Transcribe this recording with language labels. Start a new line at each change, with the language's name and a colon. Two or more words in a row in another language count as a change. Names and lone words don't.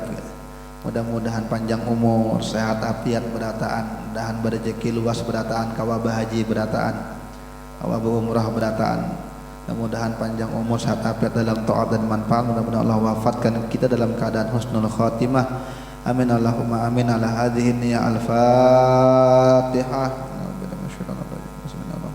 Banjar: Mudah-mudahan panjang umur, sehat afiat berataan, mudahan berrezeki luas berataan, kawa bahaji berataan, kawa berumrah berataan. Mudah-mudahan panjang umur, sehat afiat dalam taat dan manfaat. Mudah-mudahan Allah wafatkan kita dalam keadaan
Arabic: حسن الخاتمة. آمين اللهم آمين على هذه النية الفاتحة.